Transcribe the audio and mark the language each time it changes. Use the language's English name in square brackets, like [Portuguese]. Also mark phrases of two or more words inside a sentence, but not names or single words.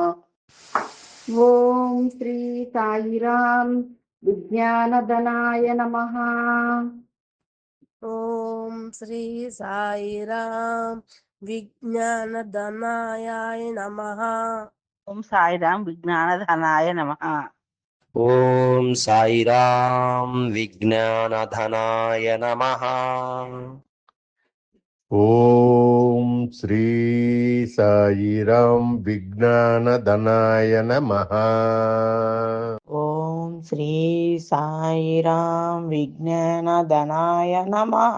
[Sanskrit] ఓం శ్రీ సాయిరాం విజ్ఞానధనాయ నమః. ఓం శ్రీ సాయిరాం విజ్ఞానధనాయ నమః. ఓం సాయిరాం విజ్ఞానధనాయ నమః. ॐ साईराम विज्ञानधनाय नमः। ఓం శ్రీ సాయిరాం విజ్ఞానధనాయ నమః. ఓం శ్రీ సాయిరాం విజ్ఞానధనాయ నమః.